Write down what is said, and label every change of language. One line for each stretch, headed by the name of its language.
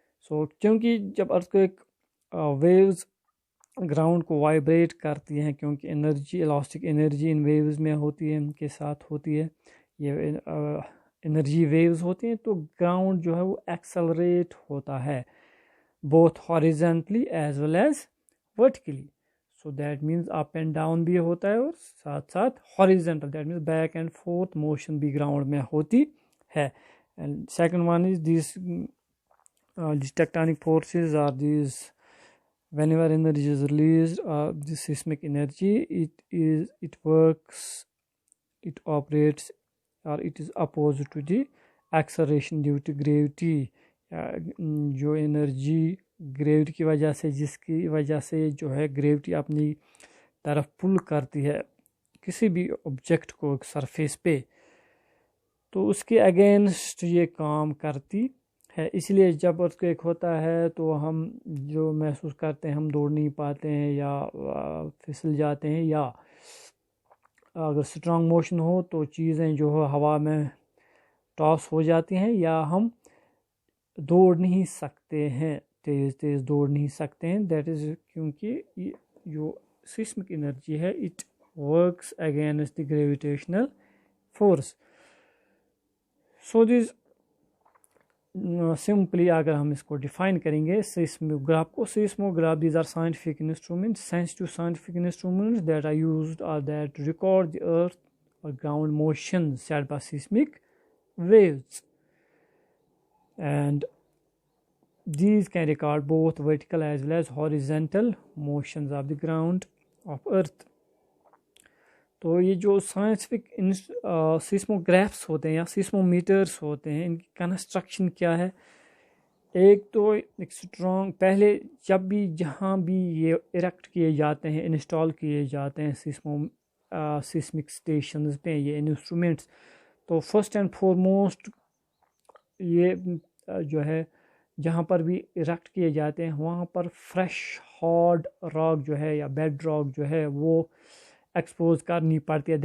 Hindi: So क्योंकि जब earthquake waves ground को वाइब्रेट करती हैं, क्योंकि energy elastic energy in waves में होती है, इनके साथ होती है, ये एनर्जी वेव्स होती हैं, तो ग्राउंड जो है वो एक्सेलरेट होता है
English: both horizontally as well as vertically. So that means up and down
Hindi: भी होता है और साथ साथ
English: horizontal, that means back and forth motion भी ground में होती है. And second one is these tectonic forces are these whenever energy is released, this seismic energy, it works, it operates, or it is opposed to the acceleration due to gravity.
Hindi: जो energy gravity की वजह से, जिसकी वजह से जो है gravity अपनी तरफ पुल करती है किसी भी ऑब्जेक्ट को सरफेस पे, तो उसके अगेंस्ट ये काम करती है। इसलिए जब अर्थक्वेक होता है तो हम जो महसूस करते हैं, हम दौड़ नहीं पाते हैं या फिसल जाते हैं, या अगर स्ट्रॉन्ग मोशन हो तो चीज़ें जो है हवा में टॉस हो जाती हैं, या हम दौड़ नहीं सकते हैं, तेज़ तेज़ दौड़ नहीं सकते हैं।
English: that is
Hindi: क्योंकि जो सिस्मिक एनर्जी है
English: It works against the gravitational force. So this simply
Hindi: अगर हम इसको डिफाइन करेंगे
English: Seismograph को, seismograph these are scientific instruments, sensitive scientific instruments that are used और that record the earth और ground motion set by seismic waves. And these can record both vertical as well as horizontal motions of the ground of earth.
Hindi: तो ये जो scientific सिस्मोग्राफ्स होते हैं या सिस्मोमीटर्स होते हैं, इनकी कंस्ट्रक्शन क्या है? एक तो एक स्ट्रॉन्ग, पहले जब भी जहाँ भी ये इरेक्ट किए जाते हैं, इंस्टॉल किए जाते हैं सिस्मिक स्टेशंस पे ये इंस्ट्रूमेंट्स, तो फर्स्ट एंड फॉरमोस्ट ये जो है जहाँ पर भी इरेक्ट किए जाते हैं वहाँ पर फ्रेश हार्ड रॉक जो है या बेड रॉक जो है वो एक्सपोज करनी पड़ती है.